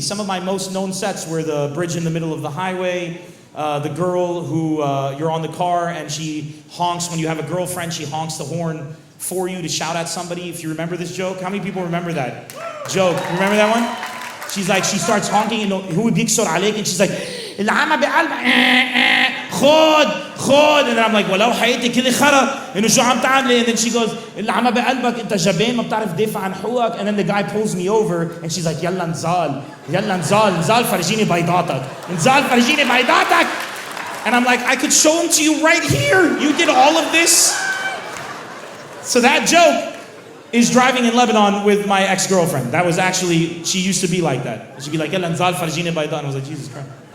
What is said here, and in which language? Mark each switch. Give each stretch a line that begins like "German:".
English: Some of my most known sets were the bridge in the middle of the highway, the girl who, you're on the car and she honks. When you have a girlfriend, she honks the horn for you to shout at somebody. If you remember this joke, how many people remember that joke? You remember that one? She's like, she starts honking and who would
Arabic: بيكسر عليك,
English: and she's like,
Arabic: العمى بقلبك خد.
English: And then I'm like,
Arabic: ولو حياتي كل خرا انه شو عم تعملي?
English: And then she goes,
Arabic: العمى بقلبك انت جبان ما بتعرف تدافع عن حقوقك.
English: And then the guy pulls me over and she's like,
Arabic: يلا نزال فرجيني بيضاتك. نزال فرجيني بيضاتك.
English: And I'm like, I could show them to you right here. You did all of this. So that joke, is driving in Lebanon with my ex-girlfriend. That was actually, she used to be like that. She'd be like,
Arabic: "Yalla nzal farjine bayda."
English: And I was like, Jesus Christ.